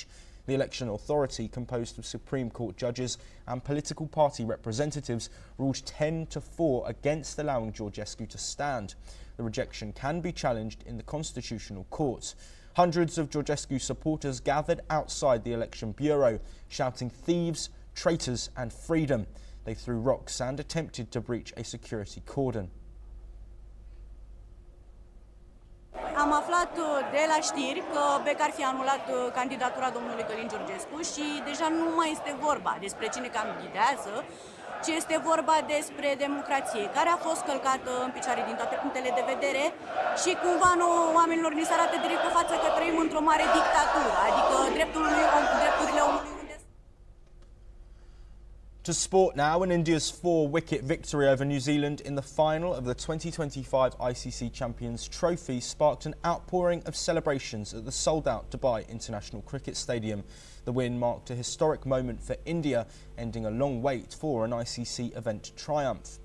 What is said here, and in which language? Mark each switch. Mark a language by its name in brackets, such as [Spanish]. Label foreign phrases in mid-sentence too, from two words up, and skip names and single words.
[English] The election authority, composed of Supreme Court judges and political party representatives, ruled 10-4 against allowing Georgescu to stand. The rejection can be challenged in the Constitutional Court. Hundreds of Georgescu supporters gathered outside the election bureau, shouting "thieves, traitors and freedom." They threw rocks and attempted to breach a security cordon. [Romanian] Am aflat de la știri că BEC ar fi anulat candidatura domnului Călin Georgescu și deja nu mai este vorba despre cine candidează, ci este vorba despre democrație, care a fost călcată în picioare din toate punctele de vedere și cumva nouă oamenilor ni se arată direct pe față că trăim într-o mare dictatură, adică drepturile omului unde... [English] To sport now, and India's 4-wicket victory over New Zealand in the final of the 2025 ICC Champions Trophy sparked an outpouring of celebrations at the sold-out Dubai International Cricket Stadium. The win marked a historic moment for India, ending a long wait for an ICC event triumph.